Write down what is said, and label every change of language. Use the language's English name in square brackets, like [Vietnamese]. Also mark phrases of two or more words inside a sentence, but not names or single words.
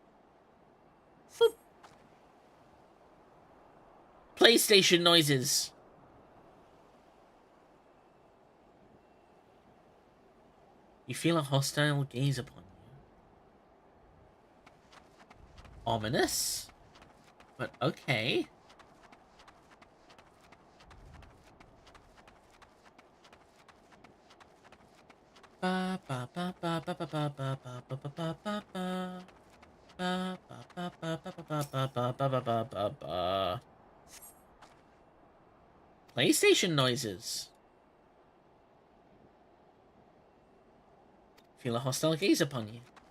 [English] PlayStation noises. You feel a hostile gaze upon you. Ominous? But okay. Ba ba ba ba ba ba ba ba ba ba ba ba ba. Ba ba ba ba ba ba ba ba ba ba ba ba. PlayStation noises. Feel a hostile gaze upon you.